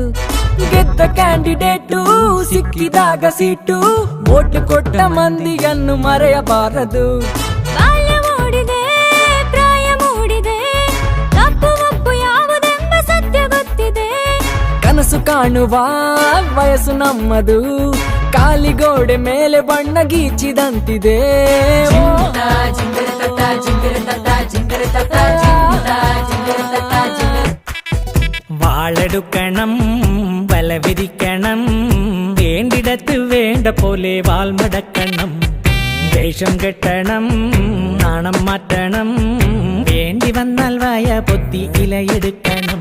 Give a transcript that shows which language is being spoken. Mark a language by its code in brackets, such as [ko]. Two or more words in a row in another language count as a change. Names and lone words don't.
[kn] ಗೆದ್ದ ಕ್ಯಾಂಡಿಡೇಟು ಸಿಕ್ಕಿದಾಗ ಸೀಟು ವೋಟ್ ಕೊಟ್ಟ ಮಂದಿಯನ್ನು ಮರೆಯಬಾರದು. ಬಾಲ್ಯ ಮೂಡಿದೆ ಪ್ರಾಯ ಮೂಡಿದೆ ತಪ್ಪು ಒಪ್ಪು ಯಾವುದೆಂಬ ಸತ್ಯ ಗೊತ್ತಿದೆ. ಕನಸು ಕಾಣುವ ವಯಸ್ಸು ನಮ್ಮದು ಕಾಲಿಗೋಡೆ ಮೇಲೆ ಬಣ್ಣ ಗೀಚಿದಂತಿದೆ. [ml] വാളെടുക്കണം വലവിരിക്കണം വേണ്ടിടത്ത് വേണ്ട പോലെ വാൾമടക്കണം. വേഷം കെട്ടണം നാണം മാറ്റണം വേണ്ടി വന്നാൽ വായ പൊത്തി ഇലയെടുക്കണം.